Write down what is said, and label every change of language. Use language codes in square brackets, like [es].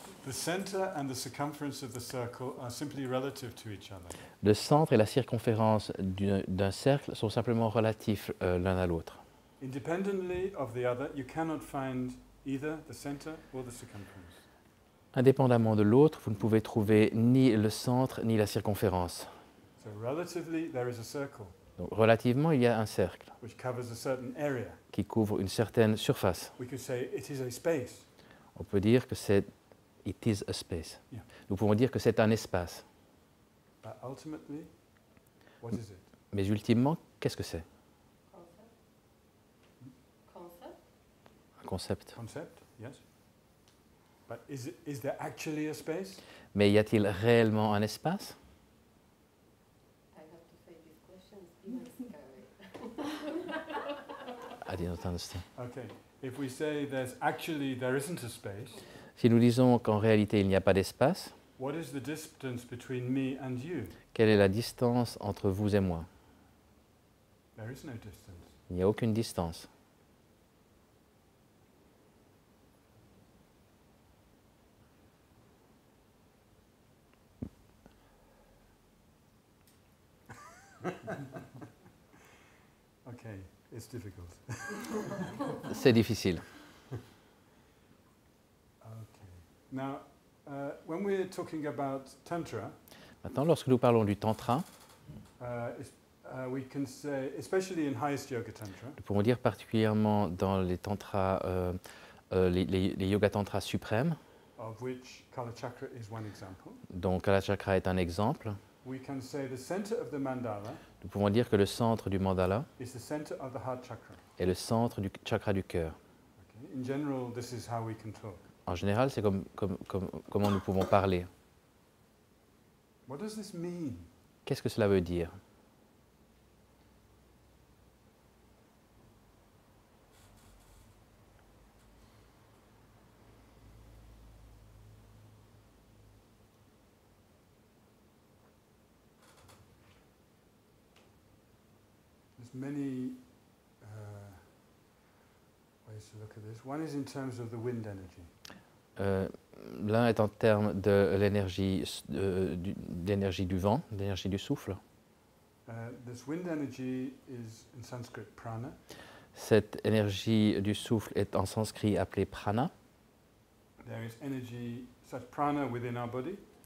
[en] The center and the circumference of the circle are simply relative to each other. [fr] Le centre et la circonférence d'un cercle sont simplement relatifs l'un à l'autre. [en] Independently of the other, you cannot find either the center or the circumference. [fr] Indépendamment de l'autre, vous ne pouvez trouver ni le centre ni la circonférence. [en] So relatively, there is a circle [fr] Donc, relativement, il y a un cercle [en] which covers a certain area. [fr] qui couvre une certaine surface. [en] We could say it is a space. [fr] On peut dire que c'est [en] it is a space. Yeah. [fr] Nous pouvons dire que c'est un espace. [en] But ultimately, what is it? [fr] Mais ultimement, qu'est-ce que c'est? [en] Concept? [fr] Un concept. [en] Concept, yes. But is there actually a space? [fr] Mais y a-t-il réellement un espace? [en] I have to face these questions, even scary. I did not understand. Okay. If we say there isn't a space, [fr] Si nous disons qu'en réalité il n'y a pas d'espace, [en] what is the distance between me and you? [fr] quelle est la distance entre vous et moi? [en] There is no distance. [fr] Il n'y a aucune distance. [en] Okay, it's difficult. [fr] C'est difficile. [en] Okay. Now, when we're talking about Tantra, [fr] Maintenant, lorsque nous parlons du Tantra, [en] we can say, especially in highest yoga Tantra, [fr] nous pouvons dire particulièrement dans les tantras, les yoga tantras suprêmes, [en] of which Kala Chakra is one example, [fr] dont Kala Chakra est un exemple, [en] we can say the center of the mandala [fr] nous pouvons dire que le centre du mandala [en] is the center of the heart chakra. [fr] est le centre du chakra du cœur. [en] Okay? In general, this is how we can talk. [fr] En général, c'est comment nous pouvons parler. [en] What does this mean? [fr] Qu'est-ce que cela veut dire? [en] There's many ways ways to look at this. One is in terms of the wind energy. [fr] L'un est en termes de l'énergie d'énergie du vent, d'énergie du souffle. [en] This wind energy is in Sanskrit prana. [fr] Cette énergie du souffle est en sanskrit appelée prana. [en] There is energy, such prana within our body